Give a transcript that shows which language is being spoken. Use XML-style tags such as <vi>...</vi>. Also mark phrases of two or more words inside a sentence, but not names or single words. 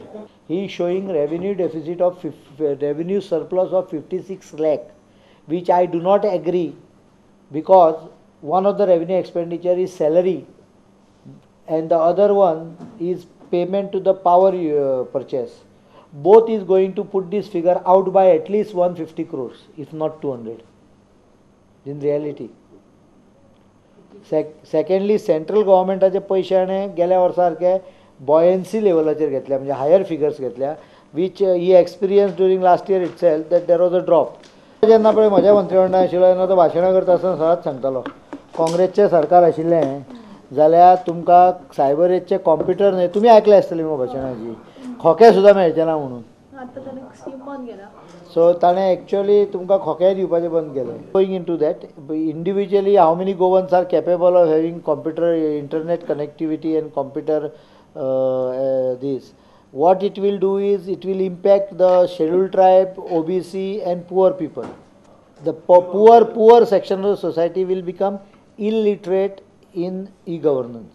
<en>He is showing revenue deficit of revenue surplus of 56 lakh, which I do not agree, because one of the revenue expenditure is salary and the other one is payment to the power purchase. Both is going to put this figure out by at least 150 crores, if not 200 in reality. Secondly, central government</en> <kok>पैशाने गेल्या वर्सारखे</kok> <en>buoyancy</en> <kok>लेवलाचेर घेतल्या, म्हणजे</kok> <en>higher figures घेतल्या, which he experienced during last year itself, that there was a drop.</en> <kok>जेन्ना पळय म्हज्या मंत्रिमंडळान आशिल्लो तेन्ना तो भाशणां करता आसतना सदांच सांगतालो, काँग्रेसचें सरकार आशिल्लें जाल्यार तुमकां सायबरेजचे कॉम्प्युटर न्हय, तुमी आयकलें आसतलें मगो भाशणाची, खोके सुद्दां मेळचे ना म्हणून. So ताणें एक्चुअली तुमकां खोके दिवपाचें बंद केलें.</kok> <en>Going into that, individually how many Goans are capable of having computer internet connectivity and computer this. What it will do is it will impact the scheduled tribe, OBC and poor people. The poor section of the society will become illiterate in e-governance.</en>